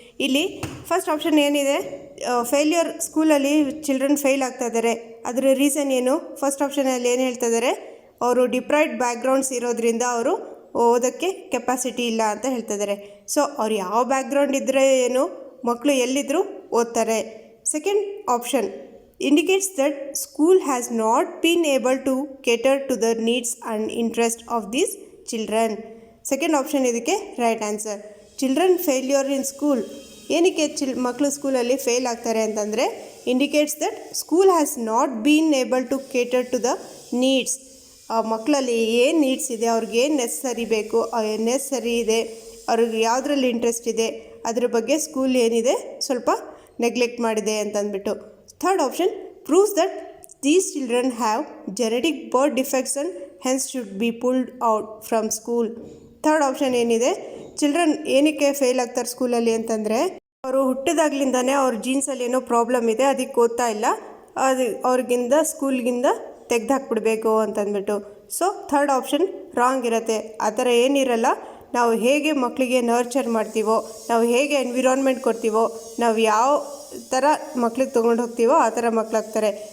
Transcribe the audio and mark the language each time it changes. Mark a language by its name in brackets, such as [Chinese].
[Kannada] ಇಲ್ಲಿ first option ಏನಿದೆ, failure ಸ್ಕೂಲಲ್ಲಿ ಚಿಲ್ಡ್ರನ್ ಫೇಲ್ ಆಗ್ತಾ ಇದ್ದಾರೆ, ಅದರ ರೀಸನ್ ಏನು? ಫಸ್ಟ್ ಆಪ್ಷನಲ್ಲಿ ಏನು ಹೇಳ್ತಾ ಇದ್ದಾರೆ, ಅವರು ಡಿಪ್ರೈವ್ಡ್ ಬ್ಯಾಕ್ಗ್ರೌಂಡ್ಸ್ ಇರೋದ್ರಿಂದ ಅವರು ಓದೋಕ್ಕೆ ಕೆಪಾಸಿಟಿ ಇಲ್ಲ ಅಂತ ಹೇಳ್ತಾ ಇದ್ದಾರೆ. ಸೊ ಅವ್ರು ಯಾವ ಬ್ಯಾಕ್ಗ್ರೌಂಡ್ ಇದ್ದರೆ ಏನು, ಮಕ್ಕಳು ಎಲ್ಲಿದ್ದರೂ ಓದ್ತಾರೆ. [English] Second option indicates that school has not been able to cater to the needs and interest of these children. Second option ಇದಕ್ಕೆ right answer. Children failure in school, [Kannada] ಏನಕ್ಕೆ ಮಕ್ಕಳು ಸ್ಕೂಲಲ್ಲಿ ಫೇಲ್ ಆಗ್ತಾರೆ ಅಂತಂದರೆ, [English] Indicates that school has not been able to cater to the needs. [Kannada] ಆ ಮಕ್ಕಳಲ್ಲಿ ಏನು needs ಇದೆ, ಅವ್ರಿಗೆ ಏನು ನೆಸಸರಿ ಬೇಕು, ನೆಸಸರಿ ಇದೆ, ಅವ್ರಿಗೆ ಯಾವುದ್ರಲ್ಲಿ ಇಂಟ್ರೆಸ್ಟ್ ಇದೆ, ಅದ್ರ ಬಗ್ಗೆ ಸ್ಕೂಲ್ ಏನಿದೆ ಸ್ವಲ್ಪ ನೆಗ್ಲೆಕ್ಟ್ ಮಾಡಿದೆ ಅಂತಂದ್ಬಿಟ್ಟು. [English] Third option proves that these children have genetic birth defects and hence should be pulled out from school. [Kannada] Third option ಏನಿದೆ, ಚಿಲ್ಡ್ರನ್ ಏನಕ್ಕೆ ಫೇಲ್ ಆಗ್ತಾರೆ ಸ್ಕೂಲಲ್ಲಿ ಅಂತಂದರೆ, ಅವರು ಹುಟ್ಟಿದಾಗ್ಲಿಂದಾನೇ ಅವ್ರ ಜೀನ್ಸಲ್ಲಿ ಏನೋ ಪ್ರಾಬ್ಲಮ್ ಇದೆ, ಅದಕ್ಕೆ ಓದ್ತಾ ಇಲ್ಲ, ಅದು ಅವ್ರಿಗಿಂದ ಸ್ಕೂಲ್ಗಿಂದ ತೆಗೆದಾಕ್ಬಿಡ್ಬೇಕು ಅಂತಂದ್ಬಿಟ್ಟು. ಸೊ ಥರ್ಡ್ ಆಪ್ಷನ್ ರಾಂಗ್ ಇರುತ್ತೆ. ಆ ಥರ ಏನಿರಲ್ಲ. ನಾವು ಹೇಗೆ ಮಕ್ಕಳಿಗೆ ನರ್ಚರ್ ಮಾಡ್ತೀವೋ, ನಾವು ಹೇಗೆ ಎನ್ವಿರಾನ್ಮೆಂಟ್ ಕೊಡ್ತೀವೋ, ನಾವು ಯಾವ ಥರ ಮಕ್ಳಿಗೆ ತೊಗೊಂಡು ಹೋಗ್ತೀವೋ ಆ ಥರ ಮಕ್ಕಳಾಗ್ತಾರೆ.